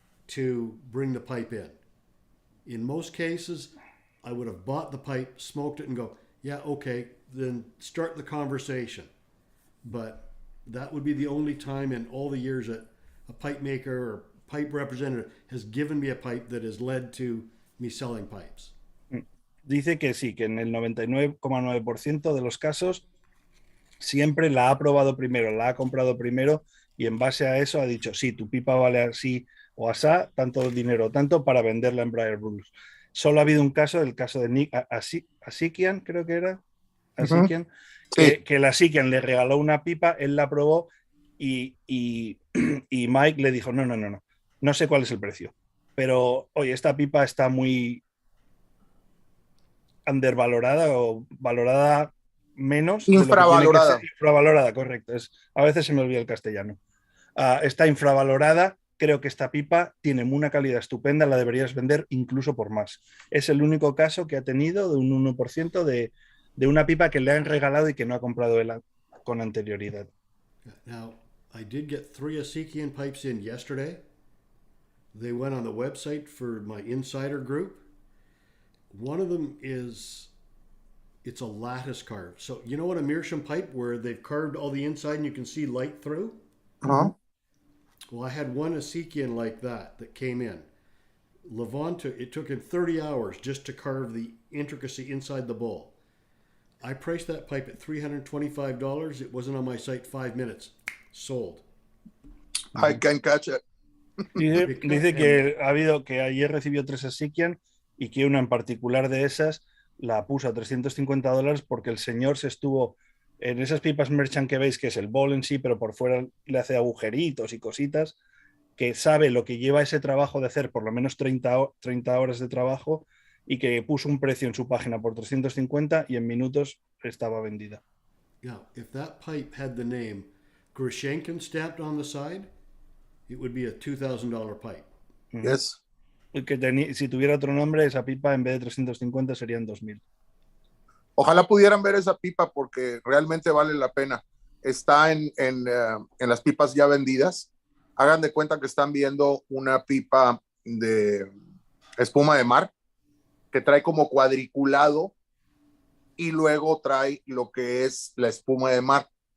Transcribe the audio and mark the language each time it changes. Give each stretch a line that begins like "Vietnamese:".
English: to bring the pipe in. In most cases, I would have bought the pipe, smoked it, and go, yeah, okay, then start the conversation. But that would be the only time in all the years that a pipe maker or pipe representative has given me a pipe that has led to me selling pipes.
Spanish: Dice que sí, que en el 99,9% de los casos siempre la ha probado primero, la ha comprado primero y en base a eso ha dicho, sí, tu pipa vale así o asá, tanto dinero, tanto para venderla en Briar Blues. Solo ha habido un caso, el caso de Nick Asikian, creo que era, Asikian, que la Asikian le regaló una pipa, él la probó y Mike le dijo, no sé cuál es el precio, pero oye, esta pipa está muy undervalorada o valorada menos. Infravalorada. De lo que tiene que ser. Infravalorada, correcto. A veces se me olvida el castellano. Está infravalorada. Creo que esta pipa tiene una calidad estupenda, la deberías vender incluso por más. Es el único caso que ha tenido de un 1% de una pipa que le han regalado y que no ha comprado él con anterioridad.
English: Now, I did get 3 Asikian pipes in yesterday. They went on the website for my insider group. One of them it's a lattice carve. So you know what, a meerschaum pipe where they've carved all the inside and you can see light through? Uh-huh. Well, I had one Asikian like that came in. It took him 30 hours just to carve the intricacy inside the bowl. I priced that pipe at $325. It wasn't on my site 5 minutes. Sold. I can catch it.
Spanish: Dice que ayer recibió 3 Asikian y que una en particular de esas la puso a $350 porque el señor se estuvo en esas pipas merchant que veis, que es el bowl en sí, pero por fuera le hace agujeritos y cositas, que sabe lo que lleva ese trabajo de hacer por lo menos 30 horas de trabajo y que puso un precio en su página por 350 y en minutos estaba vendida.
English: Now, if that pipe had the name Grushenkin stamped on the side, it would be a $2,000 pipe. Yes.
Spanish: Que si tuviera otro nombre, esa pipa en vez de 350 serían 2,000. Ojalá pudieran ver esa pipa porque realmente vale la pena. Está en las pipas ya vendidas. Hagan de cuenta que están viendo una pipa de espuma de mar que trae como cuadriculado y luego trae lo que es la espuma de mar.